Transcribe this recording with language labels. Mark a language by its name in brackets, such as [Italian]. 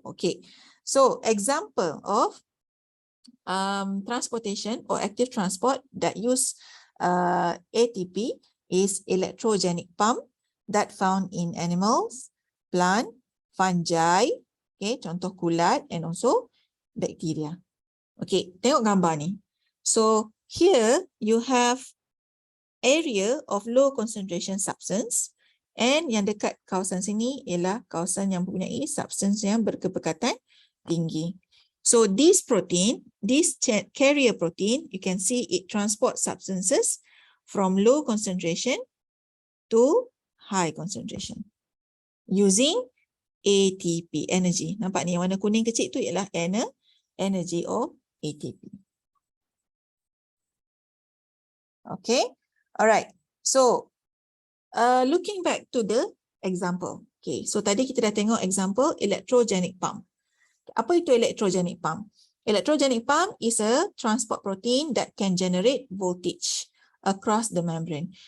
[English] Okay, so example of transportation or active transport that use ATP is electrogenic pump that found in animals, plant, fungi, okay, [Malay] contoh kulat, [English] and also bacteria. [Malay] Okay, tengok gambar ni. [English] So here you have area of low concentration substance, and [Malay] yang dekat kawasan sini ialah kawasan yang mempunyai substance yang berkepekatan tinggi. [English] So this protein, this carrier protein, you can see it transports substances from low concentration to high concentration using ATP, energy. [Malay] Nampak ni, warna kuning kecil tu ialah [English] energy of ATP. Okay, alright. So looking back to the example. [Malay] Okay, so tadi kita dah tengok example electrogenic pump. Apa itu electrogenic pump? [English] Electrogenic pump is a transport protein that can generate voltage across the membrane.